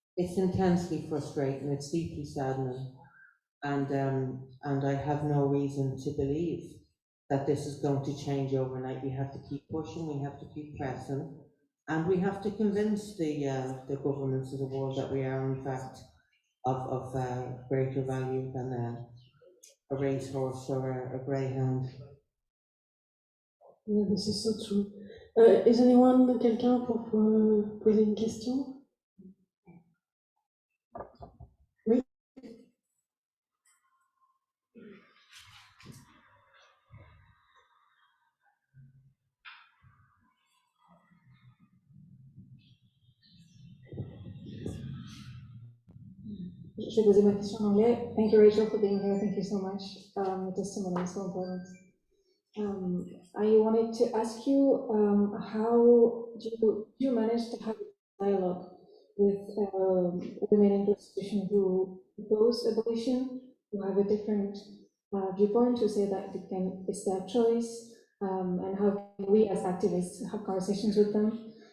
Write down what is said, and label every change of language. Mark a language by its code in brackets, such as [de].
[en] it's intensely frustrating, it's deeply saddening, and I have no reason to believe that this is going to change overnight. We have to keep pushing, we have to keep pressing, and we have to convince the governments of the world that we are in fact of greater value than a racehorse or a greyhound. Yeah, this is so true. Is anyone, [fr] quelqu'un pour poser une question? Oui. Je vais poser ma question en anglais. [en] Thank you, Rachel, for being here. Thank you so much. The testimony is so important. I wanted to ask you, how do you manage to have a dialogue with women in prostitution who oppose abolition, who have a different viewpoint, who say that it's their choice, and how can we as activists have conversations with them?